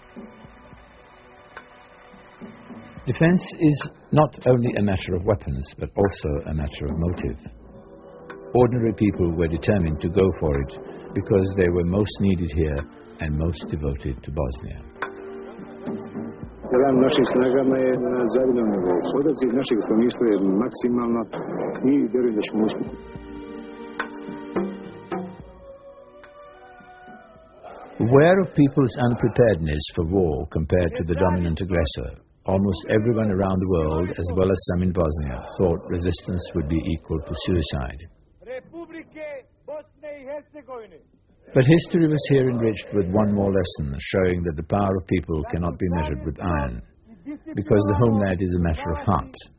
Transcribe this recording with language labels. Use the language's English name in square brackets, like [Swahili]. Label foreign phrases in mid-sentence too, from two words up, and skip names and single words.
[English] Defense is not only a matter of weapons, but also a matter of motive. Ordinary people were determined to go for it because they were most needed here and most devoted to Bosnia. [Bosnian] Ran našim snagama je na zavidnom nivou. Odaziv našeg stanovništva je maksimalno i vjerujem da ćemo uspjeti. [English] Aware of people's unpreparedness for war compared to the dominant aggressor, almost everyone around the world, as well as some in Bosnia, thought resistance would be equal to suicide. But history was here enriched with one more lesson, showing that the power of people cannot be measured with iron, because the homeland is a matter of heart.